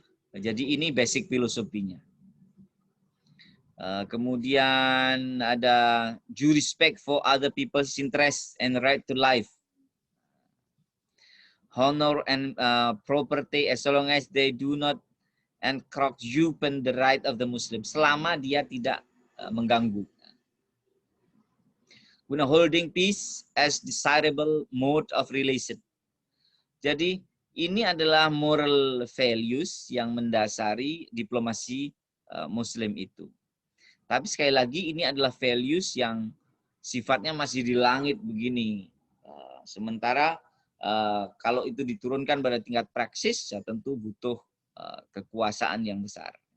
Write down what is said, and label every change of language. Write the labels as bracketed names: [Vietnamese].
[Indonesian] Jadi ini basic filosofinya. Kemudian ada [English] due respect for other people's interests and right to life. Honor and property as long as they do not encroach upon the right of the Muslim. [Indonesian] Selama dia tidak mengganggu. [English] Holding peace as desirable mode of relation. [Indonesian] Jadi ini adalah moral values yang mendasari diplomasi Muslim itu. Tapi sekali lagi ini adalah values yang sifatnya masih di langit begini. Sementara kalau itu diturunkan pada tingkat praksis, ya tentu butuh kekuasaan yang besar.